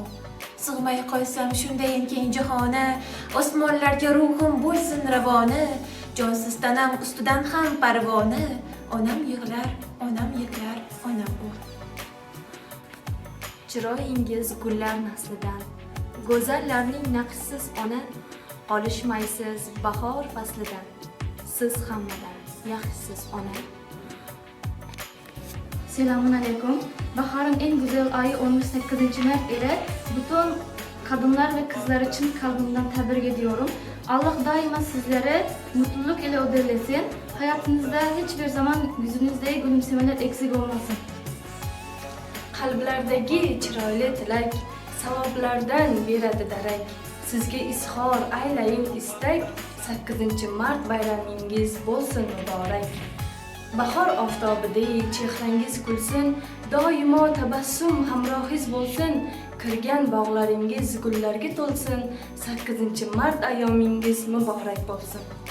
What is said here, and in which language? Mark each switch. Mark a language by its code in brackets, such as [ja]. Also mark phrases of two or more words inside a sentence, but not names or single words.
[uz] Sig'may qolsam shundayin keng jahona, osmonlarga ruhim bo'lsin ravona, jonsiz tanam ustidan ham parvona, onam yig'lar, onam u. Chiroyingiz gullar naslidan, go'zallarning naqshsiz ona, qolishmaysiz bahor faslidan, siz hammadan yaxshisiz ona. [tr] Selamun aleyküm. Baharın en güzel ayı 18 Mart ile bütün kadınlar ve kızlar için kalbimden tebrik ediyorum. Allah daima sizlere mutluluk ile ödüllesin. Hayatınızda hiçbir zaman yüzünüzde gülümsemeler eksik olmasın. [uz] Qalblardagi chiroyli tilak, savoblardan beradi darak. Sizga izhor aylayin istak, 8 Mart bayramingiz bo'lsin muborak. Bahor oftobidek chehrangiz kulsin, doimo tabassum hamrohiz bo'lsin, kirgan bog'laringiz gullarga to'lsin, 8 Mart ayyomingiz muborak bo'lsin.